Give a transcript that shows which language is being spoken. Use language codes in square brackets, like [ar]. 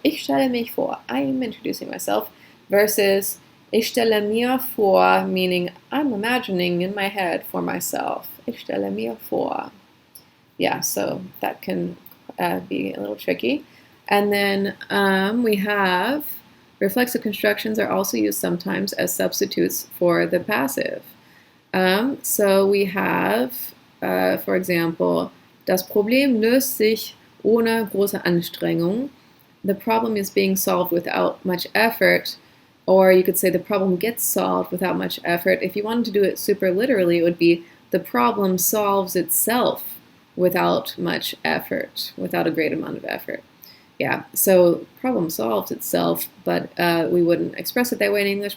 [de] Ich stelle mich vor, [en] I'm introducing myself, versus [de] ich stelle mir vor, [en] meaning I'm imagining in my head for myself. [de] Ich stelle mir vor. [en] Yeah, so that can be a little tricky. And then we have reflexive constructions are also used sometimes as substitutes for the passive. So we have, for example, [de] das Problem löst sich ohne große Anstrengung. [en] The problem is being solved without much effort. Or you could say the problem gets solved without much effort. If you wanted to do it super literally, it would be the problem solves itself without much effort, without a great amount of effort. Yeah, so problem solves itself, but we wouldn't express it that way in English.